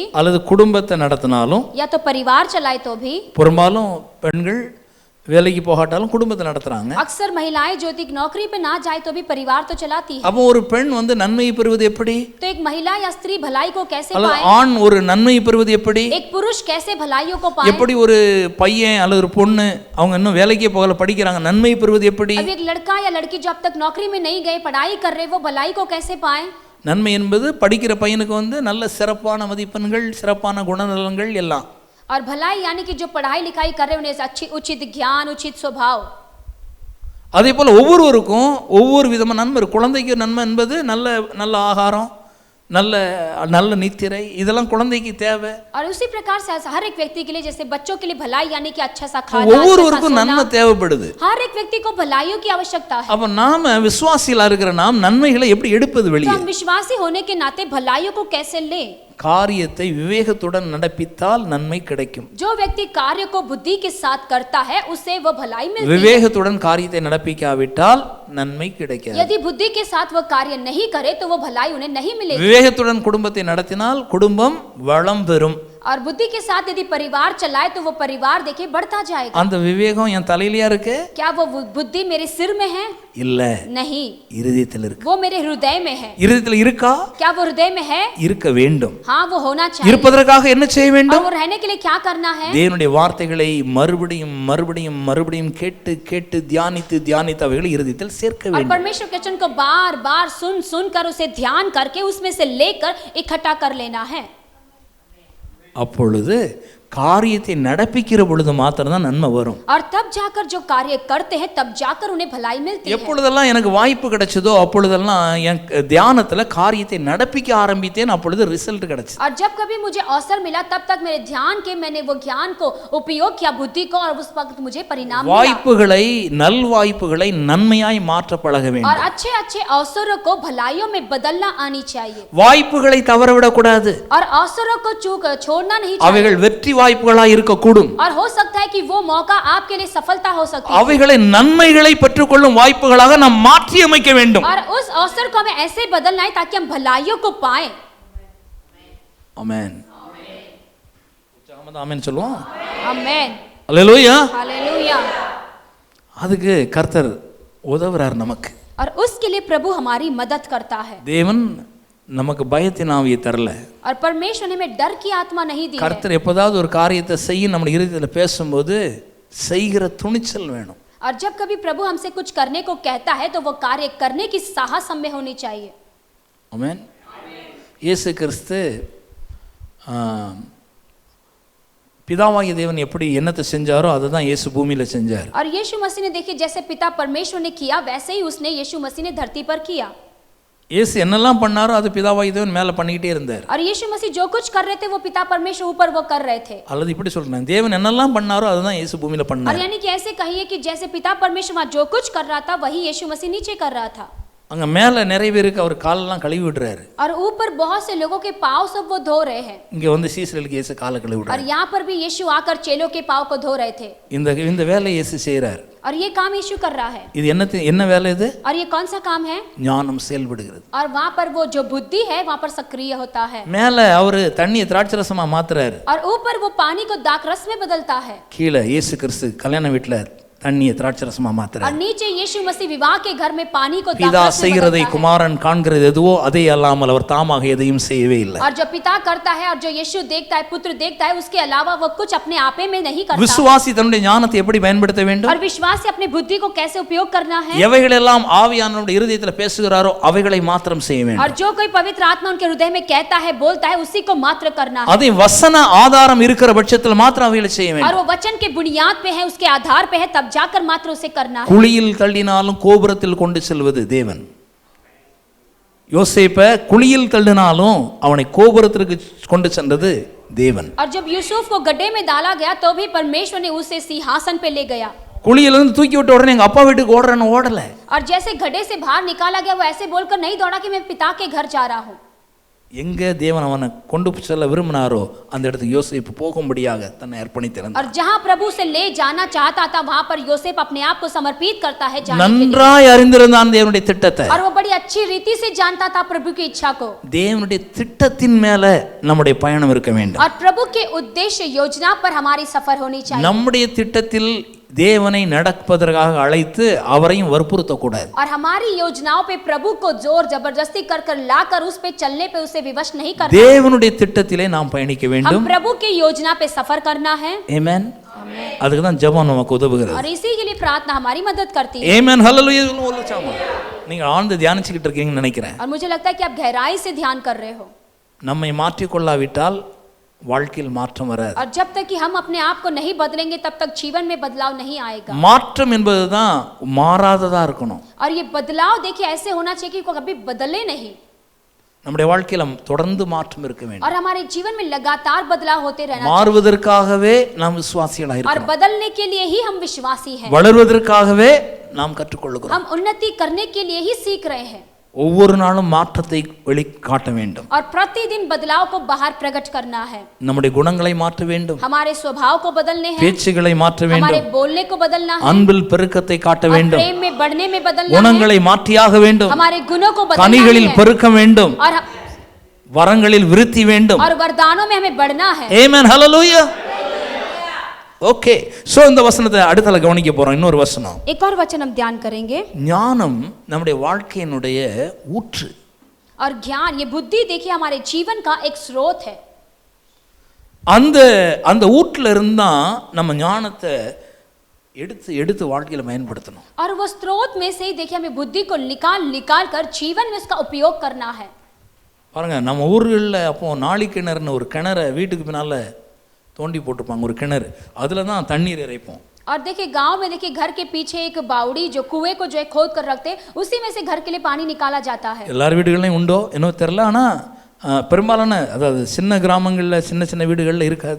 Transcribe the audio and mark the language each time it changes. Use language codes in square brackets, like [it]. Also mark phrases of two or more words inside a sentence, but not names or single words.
[ta] அல்லது குடும்பத்தை நடத்தினாலும், [hi] या तो परिवार चलाए तो भी, [ta] பெரும்பாலும் பெண்கள் வேலைக்கு போகாட்டாலும் குடும்பத்தை நடத்துறாங்க. [hi] अक्सर महिलाएं जो थी नौकरी पे ना जाए तो भी परिवार तो चलाती है। [ta] அப்போ ஒரு பெண் வந்து நன்மையை பெறுவது எப்படி? [hi] तो एक महिला या स्त्री भलाई को कैसे [ta] அல்லது [hi] पाए? [ta] ஆண் ஒரு நன்மையை பெறுவது எப்படி? [hi] एक पुरुष कैसे भलाइयों को पाए? [ta] எப்படி ஒரு பையன் அல்லது ஒரு பொண்ணு அவங்க இன்னும் வேலைக்கே போகல படிக்கிறாங்க, நன்மை பெறுவது எப்படி? [hi] अब एक लड़का या लड़की जो अब तक नौकरी में नहीं गए, पढ़ाई कर रहे, वो भलाई को कैसे पाए? [ta] நன்மை என்பது படிக்கிற பையனுக்கு வந்து நல்ல சிறப்பான மதிப்பெண்கள், சிறப்பான குணநலன்கள் எல்லாம். [hi] और भलाई यानी कि जो पढ़ाई लिखाई कर रहे हैं उन्हें अच्छी उचित ज्ञान, उचित स्वभाव. [ta] அதே போல் ஒவ்வொருவருக்கும் ஒவ்வொரு விதமான நன்மை இருக்கு. குழந்தைக்கு நன்மை என்பது நல்ல நல்ல ஆகாரம், நல்ல நல்ல நித்திரை, இதெல்லாம் குழந்தைக்கு தேவை. [hi] और उसी प्रकार से हर एक व्यक्ति के लिए, जैसे बच्चों के लिए भलाई यानी कि अच्छा सा खाना, [ta] ஒவ்வொருவருக்கும் நன்மை தேவைப்படுது. [hi] हर एक व्यक्ति को भलाइयों की आवश्यकता है. [ta] அப்ப நாம விசுவாசிகளா இருக்கிற நாம் நன்மைகளை எப்படி எடுப்பது [hi] तो [ta] வெளியே? [hi] हम विश्वासी होने के नाते भलाइयों को कैसे ले? [ta] காரியத்தை விவேகத்துடன் நடப்பித்தால் நன்மை கிடைக்கும். [hi] जो व्यक्ति कार्य को बुद्धि के साथ करता है उसे वो भलाई मिलती है. [ta] விவேகத்துடன் காரியத்தை நடப்பிக்காவிட்டால் நன்மை கிடைக்காது. [hi] यदि बुद्धि के साथ वो कार्य नहीं करे तो वो भलाई उन्हें नहीं मिलेगी. [ta] விவேகத்துடன் குடும்பத்தை நடத்தினால் குடும்பம் வளம் பெறும். [hi] और बुद्धि के साथ यदि परिवार चलाए तो वो परिवार देखिए बढ़ता जाएगा. [ta] அந்த விவேகம் என் தலையிலயா இருக்கு? [hi] क्या वो बुद्धि मेरे सिर में है? [ta] இல்ல, [hi] नहीं, [ta] இருதயத்தில் இருக்கு. [hi] वो मेरे हृदय में है. [ta] இருதயத்தில் இருக்கா? [hi] क्या वो हृदय में है? [ta] இருக்க வேண்டும். [hi] हाँ, वो होना चाहिए. [ta] இருப்பதற்காக என்ன செய்ய [hi] और [ta] வேண்டும்? [hi] वो रहने के लिए क्या करना है? [ta] தேவனுடைய வார்த்தைகளை மறுபடியும் மறுபடியும் மறுபடியும் கேட்டு கேட்டு தியானித்து தியானித்து அவைகளை இருதயத்தில் சேர்க்க [hi] और [ta] வேண்டும். [hi] परमेश्वर के वचन को बार बार सुन सुन कर उसे ध्यान करके उसमें से लेकर इकट्ठा कर लेना है. [ta] அப்பொழுது காரியத்தை நடப்பிக்கிற பொழுது மாத்திரம்தான் நன்மை வரும். [hi] और तब जाकर जो कार्य करते हैं तब जाकर उन्हें भलाई मिलती है. [ta] எப்பொழுதெல்லாம் எனக்கு வாய்ப்பு கிடைச்சதோ அப்பொழுதெல்லாம் என் தியானத்துல காரியத்தை நடப்பிக்க ஆரம்பித்தேன், அப்பொழுது ரிசல்ட் கிடைச்சது. [hi] और जब कभी मुझे अवसर मिला तब तक मेरे ध्यान के मैंने वो ज्ञान को उपयोग किया, बुद्धि को, और उस वक्त मुझे परिणाम मिला. [ta] வாய்ப்புகளை நல் வாய்ப்புகளை நன்மையாய் மாற்ற பழக [hi] और [ta] வேண்டும். [hi] अच्छे अच्छे अवसरों को भलाइयों में बदलना आनी चाहिए. [ta] வாய்ப்புகளை தவறவிடக் கூடாது. [hi] और अवसरों को छोड़ना नहीं चाहिए. [ta] அவைகள் வெற்றி வாய்ப்புகளாய் இருக்கக்கூடும். [hi] और हो सकता है कि वो मौका आपके लिए सफलता हो सकती है. [ta] அவைகளை நன்மைகளை பெற்றுக்கொள்ளும் வாய்ப்புகளாக நாம் மாற்றி அமைக்க வேண்டும். [hi] और उस अवसर को हमें ऐसे बदलना है ताकि हम भलाइयों को पाएं. [ta] ஆமென். ஆமென் சொல்லுவோம். [hi] आमेन. [ta] அல்லேலூயா. [hi] हालेलुया. [ta] அதுக்கு கர்த்தர் உதவுறார் நமக்கு. [hi] और उसके लिए प्रभु हमारी मदद करता है. [ta] தேவன் நமக்கு பயத்தின் ஆவியை தரல. [hi] और परमेश्वर ने हमें डर की आत्मा नहीं दी है. [ta] கர்த்தர் எப்போதாவது ஒரு காரியத்தை செய்ய நம்ம இருதயத்தில் பேசும்போது செய்கிற துணிச்சல் வேணும். [hi] और जब कभी प्रभु हमसे कुछ करने को कहता है तो वो कार्य करने की साहस हमें होनी चाहिए. [ta] ஆமென். இயேசு கிறிஸ்து பிதாவாகிய தேவன் எப்படி என்னத்தை செஞ்சாரோ அதை தான் இயேசு பூமியில செஞ்சார். [hi] और यीशु मसीह ने देखिए जैसे पिता परमेश्वर ने किया वैसे ही उसने यीशु मसीह ने धरती पर किया. [ta] இயேசு என்னெல்லாம் பண்ணாரோ அது பிதாவாகிய தேவன் மேலே பண்ணிக்கிட்டே இருந்தார். [hi] और यीशु मसीह जो कुछ कर रहे थे वो पिता परमेश्वर ऊपर वो कर रहे थे. [ta] அல்லது இப்படி சொல்றேன், தேவன் என்னெல்லாம் பண்ணாரோ அதுதான் இயேசு பூமியில [hi] और [ta] பண்ணார். [hi] यानी कि ऐसे कहिए कि जैसे पिता परमेश्वर वहाँ जो कुछ कर रहा था वही यीशु मसीह नीचे कर रहा था. [ta] அங்க மேலே நிறைய பேருக்கு அவர் காலெல்லாம் கழுவி விடுறாரு. [hi] और ऊपर बहुत से लोगों के पाँव सब वो धो रहे हैं. [ta] இங்க வந்து சீசர்களுக்கு இயேசு காலை கழுவி [hi] और [ta] விடுறாரு. [hi] यहाँ पर भी यीशु आकर चेलों के पाँव को धो रहे थे. [ta] இந்த வேலையை இயேசு செய்றார். [hi] और ये काम यीशु कर रहा है. [ta] இது என்ன வேலை இது? [hi] और ये कौन सा काम है? [ta] ஞானம் செயல்படுகிறது. [hi] और वहाँ पर वो जो बुद्धि है वहाँ पर सक्रिय होता है. [ta] மேலே அவர் தண்ணியை திராட்சரசமா மாத்துறாரு. [hi] और ऊपर वो पानी को दाखरस में बदलता है. [ta] கீழே இயேசு கிறிஸ்து கல்யாண வீட்டுல தண்ணியை திராட்சரசமா [hi] और [ta] மாத்துறாரு. [hi] नीचे यीशु मसीह विवाह के घर में पानी को [ta] பிதா [hi] दाखरस में [ta] செய்கிறதை [hi] बदलता है. [ta] குமாரன் காண்கிறது எதுவோ அதே அல்லாமல் அவர் தாமாக எதையும் செய்யவே இல்லை. [hi] और जो पिता करता है और जो यीशु देखता है, पुत्र देखता है, उसके अलावा वो कुछ अपने आपे में नहीं करता. [ta] விசுவாசி தன்னுடைய ஞானத்தை எப்படி பயன்படுத்த வேண்டும்? [hi] और विश्वास से अपने बुद्धि को कैसे उपयोग करना है? [ta] எவைகளெல்லாம் ஆவியானவருடைய இருதயத்துல பேசுகிறாரோ அவைகளை மாத்திரம் செய்ய [hi] और [ta] வேண்டும். [hi] जो कोई पवित्र आत्मा उनके हृदय में कहता है, बोलता है, उसी को मात्र करना है. [ta] அதை வசன ஆதாரம் இருக்கிற பட்சத்தில் மாத்திரம் அவைகளை செய்ய [hi] और [ta] வேண்டும். [hi] वो वचन के बुनियाद पे है, उसके आधार पे है, तब जाकर मात्र उसे करना है. [ta] குழியில் தள்ளினாலும் கோபுரத்தில் கொண்டு செல்வது தேவன். யோசேப்பை குழியில் தள்ளினாலும் அவனை கோபுரத்திற்கு கொண்டு சென்றது தேவன். [hi] और जब यूसुफ को गड्ढे में डाला गया तो भी परमेश्वर ने उसे सिंहासन पे ले गया. [ta] குழியிலிருந்து தூக்கி விட்ட உடனே எங்க அப்பா வீட்டுக்கு ஓடுறேன்னு ஓடல. [hi] और जैसे गड्ढे से बाहर निकाला गया वो ऐसे बोलकर नहीं दौड़ा कि मैं पिता के घर जा रहा हूँ. [ta] எங்க தேவன் அவனை கொண்டு செல்ல விரும்பினாரோ அந்த இடத்துக்கு யோசேப்பு போகும்படியாக தன்னை அர்ப்பணித்திருந்தார். [hi] और जहाँ प्रभु से ले जाना चाहता था वहाँ पर योसेफ अपने आप को समर्पित करता है जाने के लिए. [ta] நன்றாய் அறிந்திருந்தான் தேவனுடைய திட்டத்தை. [hi] और वो बड़ी अच्छी रीति से जानता था प्रभु की इच्छा को. [ta] தேவனுடைய திட்டத்தின் மேல நம்முடைய பயணம் இருக்க வேண்டும். [hi] और प्रभु के उद्देश्य योजना पर हमारी सफर होनी चाहिए. [ta] நம்முடைய திட்டத்தில் தேவனை நடப்பதற்காக அழைத்து அவரையும் வற்புறுத்தக்கூடாது. [hi] और हमारी योजनाओं पे प्रभु को जोर जबरदस्ती कर कर लाकर उस पे चलने पे उसे विवश नहीं करना. [ta] தேவனுடைய திட்டத்திலே நாம் பயணிக்க [hi] हम [ta] வேண்டும். [hi] प्रभु की योजना पे सफर करना है. [ta] ஆமென். அதுக்கு தான் ஜெபம் நமக்கு உதவுகிறது. [hi] और इसी के लिए प्रार्थना हमारी मदद करती है. [ta] ஆமென். ஹல்லேலூயா சொல்லுவோம். நீங்க ஆழ்ந்து தியானிச்சுக்கிட்டு இருக்கீங்கன்னு நினைக்கிறேன். [hi] और मुझे लगता है कि आप गहराई से ध्यान कर रहे हो. [ta] நம்மை மாற்றிக்கொள்ளாவிட்டால் வாழ்க்கையில் மாற்றம் வராது. [hi] और जब तक कि हम अपने आप को नहीं बदलेंगे तब तक जीवन में बदलाव नहीं आएगा. [ta] மாற்றம் என்பதுதான் மாறாததா இருக்கணும். [hi] और ये बदलाव देखिए ऐसे होना चाहिए कि कभी बदले नहीं. [ta] நம்முடைய வாழ்க்கையில தொடர்ந்து மாற்றம் இருக்க வேண்டும். [hi] और हमारे जीवन में लगातार बदलाव होते रहना चाहिए. [ta] மாறுவதற்காகவே நாம் விசுவாசிகளாக [hi] और [ta] இருக்கிறோம். [hi] बदलने के लिए ही हम विश्वासी हैं. [ta] வளர்வதற்காகவே நாம் கற்றுக்கொள்கிறோம். [hi] हम उन्नति करने के लिए ही सीख रहे हैं. [ta] ஒவ்வொரு நாளும் மாற்றத்தை வெளிக்காட்ட வேண்டும். [hi] और प्रतिदिन बदलाव को बाहर प्रकट करना है. [ta] நம்முடைய குணங்களை மாற்ற வேண்டும். [hi] हमारे स्वभाव को बदलने हैं. [ta] பேச்சுகளை மாற்ற வேண்டும். [hi] हमारे बोलने को बदलना है. [ta] அன்பில் பெருக்கத்தை காட்ட வேண்டும். [hi] प्रेम में बढ़ने में बदलना है. [ta] குணங்களை மாற்றியாக வேண்டும். [hi] हमारे गुणों को बदलना है. [ta] கனிகளில் பெருக்கம் வேண்டும். [hi] और [ta] வரங்களில் விருத்தி வேண்டும். [hi] और वरदानों में हमें बढ़ना है. [ta] ஆமென் ஹalleluya. [en] okay, so [ta] இந்த வசனத்தை அடுத்தல கவனிக்க போறோம். இன்னொரு வசனம். [hi] एक और वचन हम ध्यान करेंगे. [ta] ஞானம் நம்முடைய வாழ்க்கையினுடைய ஊற்று. [hi] और ज्ञान, ये बुद्धि देखिए हमारे जीवन का एक स्रोत है. [ta] அந்த ஊட்ல இருந்தா நம்ம ஞானத்தை எடுத்து வாழ்க்கையில பயன்படுத்தணும். [hi] और वो स्रोत में से ही देखिए हमें बुद्धि को निकाल कर जीवन में उसका उपयोग करना है. [ta] பாருங்க, நம்ம ஊர்களில் அப்போ நாளி கிணறுன்னு ஒரு கிணறை வீட்டுக்கு பின்னால தோண்டி போட்டிருப்பாங்க, ஒரு கிணறு. அதில் தான் தண்ணீர் இறைப்போம். [hi] और देखिए गांव में देखिए घर के पीछे एक बावड़ी जो कुएं को जो है खोद कर रखते हैं, उसी में से घर के लिए पानी निकाला जाता है. [ta] எல்லார் வீடுகள்லையும் உண்டோ என்னவோ தெரியல, ஆனால் பெரும்பாலான அதாவது சின்ன கிராமங்களில் சின்ன வீடுகளில் இருக்காது.